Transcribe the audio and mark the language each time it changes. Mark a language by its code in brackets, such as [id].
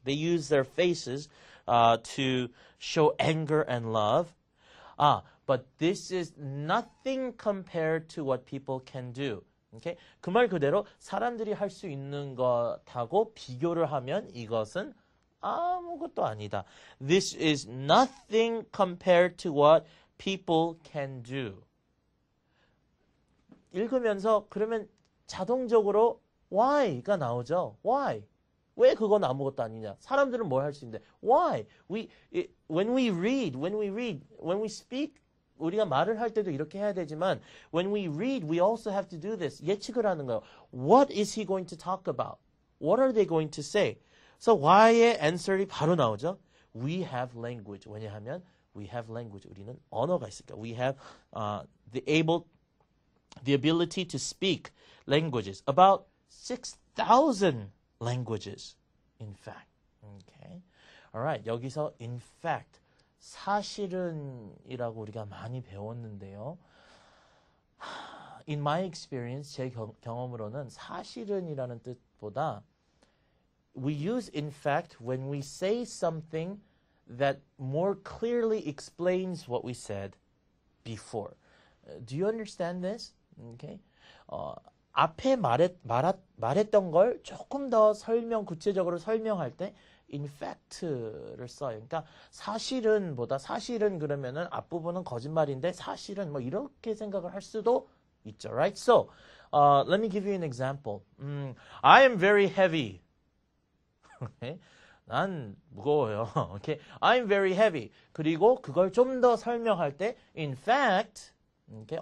[en] They use their faces to show anger and love. But this is nothing compared to what people can do. Okay? [ko] 그 말 그대로 사람들이 할 수 있는 것하고 비교를 하면 이것은 아무것도 아니다. [en] This is nothing compared to what people can do. [ko] 읽으면서 그러면 자동적으로 why가 나오죠. [en] Why? [ko] 왜 그건 아무것도 아니냐? 사람들은 뭘 할 수 있는데? [en] Why? When we speak, [ko] 우리가 말을 할 때도 이렇게 해야 되지만 [en] when we read, we also have to do this. [ko] 예측을 하는 거예요. [en] What is he going to talk about? What are they going to say? [ko] So why의 answer이 바로 나오죠. [en] We have language. 왜냐하면 we have language. [ko] 우리는 언어가 있으니까. [en] We have the ability to speak languages. About 6,000 languages, in fact. Okay. Alright. [ko] 여기서 in fact, 사실은이라고 우리가 많이 배웠는데요. [en] In my experience, [ko] 제 경험으로는 사실은이라는 뜻보다 [en] we use in fact when we say something that more clearly explains what we said before. Do you understand this? Okay. [ko] 앞에 말했던 걸 조금 더 구체적으로 설명할 때 in fact를 써요. 그러니까 사실은보다 사실은 그러면은 앞부분은 거짓말인데 사실은 뭐 이렇게 생각을 할 수도 있죠. [en] Right? So, let me give you an example. I am very heavy. Okay? [ko] 난 무거워요. [en] Okay? I'm very heavy. [ko] 그리고 그걸 좀 더 설명할 때 in fact okay?